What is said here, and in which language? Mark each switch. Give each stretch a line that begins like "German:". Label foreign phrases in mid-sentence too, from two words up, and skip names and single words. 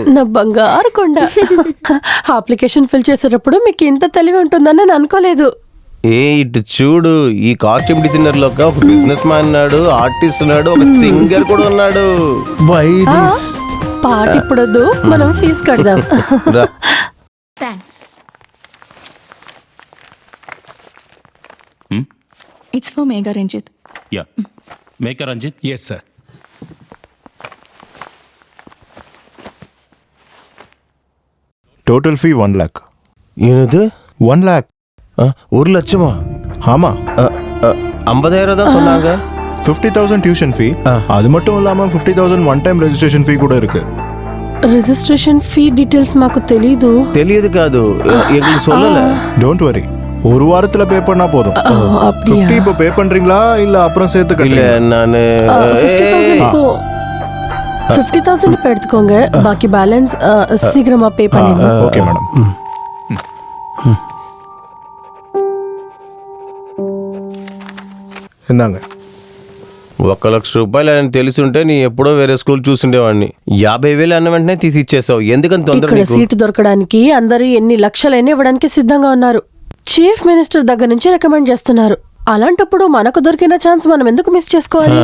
Telugu: నా బంగారు కొండ. అప్లికేషన్ ఫిల్ చేసేటప్పుడు మీకు ఇంత తెలివి ఉంటుందని నేను అనుకోలేదు. ఇటు చూడు, ఈ కాస్ట్యూమ్ డిజైనర్ లో ఒక బిజినెస్ మ్యాన్ ఉన్నాడు, ఆర్టిస్ట్ ఉన్నాడు, ఒక సింగర్ కూడా ఉన్నాడు. పాట ఇప్పుడొద్దు, మనం ఫీజు కడదాం.
English: Thanks. It's for Megha Ranjit. Yeah. Make a Ranjit. Yes, sir. total fee
Tamil: 1 lakh. என்னது 1 lakh? 1 லட்சமா? ஆமா. 50,000 தான் சொன்னாங்க. 50,000
English: tuition fee,
Tamil: அது மட்டும் இல்லாம 50,000
English: one time registration fee
Tamil: கூட இருக்கு.
English: registration fee details
Telugu: మాకు తెలీదు. తెలియదు కాదు,
Tamil: எங்களுக்கு சொல்லல.
English: don't worry,
Tamil: 1 வாரத்துல பே பண்ணா போதும். 50 இப்போ பே பண்றீங்களா இல்ல அப்புறம் சேர்த்து இல்ல கட்டுறீங்களா? நானு 50,000 இப்போ எடுத்துக்கோங்க, பாக்கி பேலன்ஸ் சீக்கிரமா பே பண்ணிடுங்க.
English: okay madam.
Tamil: இந்தாங்க.
Telugu: 1 లక్ష రూపాయలు అని తెలిసి ఉంటే నీ ఎప్పుడో వేరే స్కూల్ చూసుండేవాడిని. 50,000 అన్న వెంటనే తీసి ఇచ్చేసావు, ఎందుకని తొందర? ఇక్కడ సీటు దొరకడానికి అందరూ ఎన్ని లక్షలైనా ఇవ్వడానికి సిద్ధంగా ఉన్నారు.
English: chief minister
Telugu: దగ్గర నుంచి రికమెండ్ చేస్తున్నారు. అలాంటప్పుడు మనకు దొరికిన ఛాన్స్ మనం ఎందుకు మిస్ చేసుకోవాలి?